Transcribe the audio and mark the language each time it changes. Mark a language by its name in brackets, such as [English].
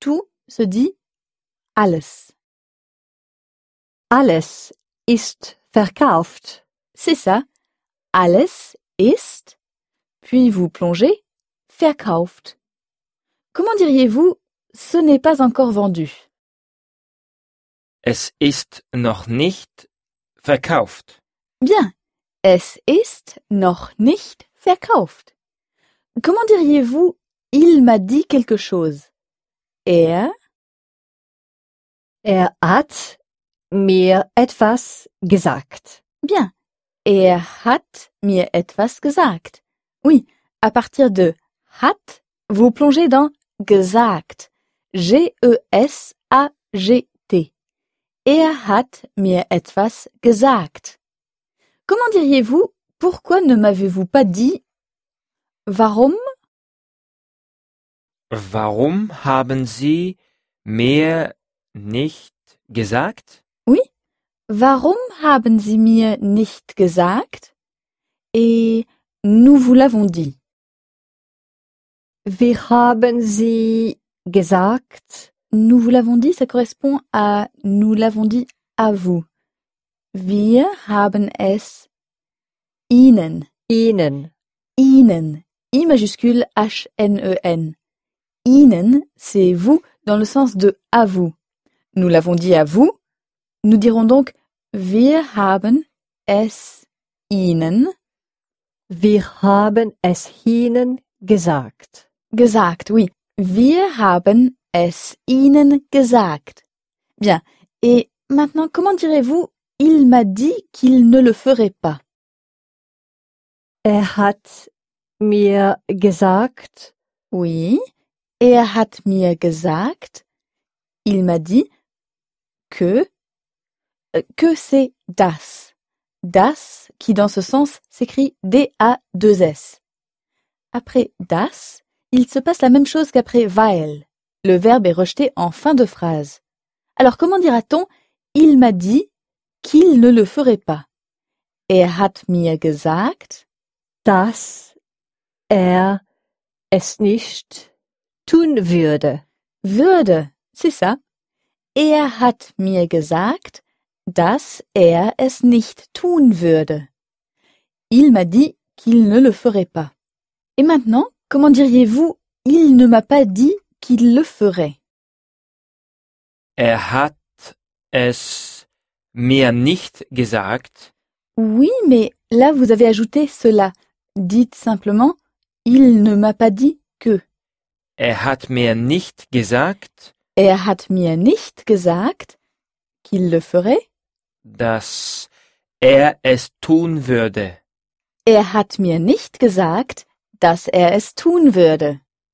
[French] Tout se dit « alles ». [German] Alles ist verkauft. [French] C'est ça. [German] Alles ist. [French] Puis vous plongez. [German] Verkauft. [French] Comment diriez-vous « ce n'est pas encore vendu » ? [German] Es ist noch nicht verkauft. [French] Bien. [German] Es ist noch nicht verkauft. [French] Comment diriez-vous « il m'a dit quelque chose » ? [German] Er hat mir etwas gesagt. [French] Bien. [German] Er hat mir etwas gesagt. [French] Oui, à partir de « hat », vous plongez dans « gesagt ». [German] G-E-S-A-G-T. Er hat mir etwas gesagt. [French] Comment diriez-vous « pourquoi ne m'avez-vous pas dit ?» [German] Warum? Warum haben Sie mir nicht gesagt? [French] Oui. [German] Warum haben Sie mir nicht gesagt? [French] Et nous vous l'avons dit. [German] Wir haben Sie gesagt. [French] Nous vous l'avons dit, ça correspond à nous l'avons dit à vous. [German] Wir haben es Ihnen. Ihnen. [French] Ihnen. I majuscule H-N-E-N. Ihnen, c'est vous dans le sens de à vous. Nous l'avons dit à vous. Nous dirons donc [German] wir haben es Ihnen. Wir haben es Ihnen gesagt. Gesagt, [French] oui. [German] Wir haben es Ihnen gesagt. [French] Bien. Et maintenant, comment direz-vous il m'a dit qu'il ne le ferait pas? [German] Er hat mir gesagt. [French] Oui. [German] Er hat mir gesagt, [French] il m'a dit que c'est das. Das qui dans ce sens s'écrit D-A-2-S. Après das, il se passe la même chose qu'après weil. Le verbe est rejeté en fin de phrase. Alors comment dira-t-on il m'a dit qu'il ne le ferait pas? [German] Er hat mir gesagt, dass er es nicht tun würde. [French] Würde, c'est ça. [German] Er hat mir gesagt, dass er es nicht tun würde. [French] Il m'a dit qu'il ne le ferait pas. Et maintenant, comment diriez-vous, il ne m'a pas dit qu'il le ferait? [German] Er hat es mir nicht gesagt. [French] Oui, mais là vous avez ajouté cela. Dites simplement, il ne m'a pas dit que. [German] Er hat mir nicht gesagt. Er hat mir nicht gesagt, [French] qu'il le ferait. [German] Dass er es tun würde. Er hat mir nicht gesagt, dass er es tun würde.